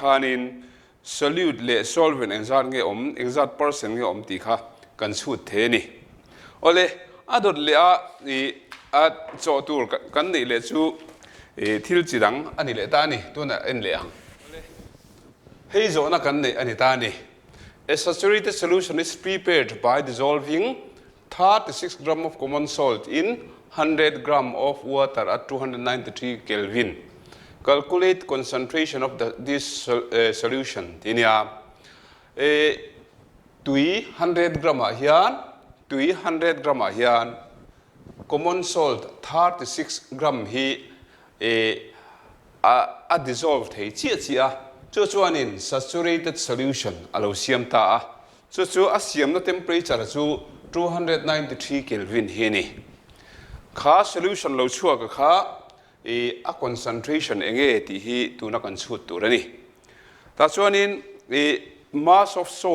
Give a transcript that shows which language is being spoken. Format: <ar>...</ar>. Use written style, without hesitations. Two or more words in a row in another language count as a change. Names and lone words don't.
<lus>khanin solute le solvent exat nge exat percent nge ti kha kan chhut the ni ole adot le a cho tur kan nei le chu thil chirang ani le ta ni tuna en le ang hei zo na kan nei ani ta ni</lus> <en>a saturated solution is prepared by dissolving 36 gram of common salt in 100 gram of water at 293 Kelvin. Calculate concentration of this solution.</en> <lus>Tinia tui 100 gram hian tui 100 gram hian</lus> <en>common salt</en> <lus>36 gram hi a dissolved thei chia chuanin</lus> <en>saturated solution</en> <lus>alo siam ta chu a siam na temperature chu 293 Kelvin hi ni kha solution lo chua ka kha a concentration enge ti hi tuna kan chhut turani ta chuanin</lus> <en>mass of</en>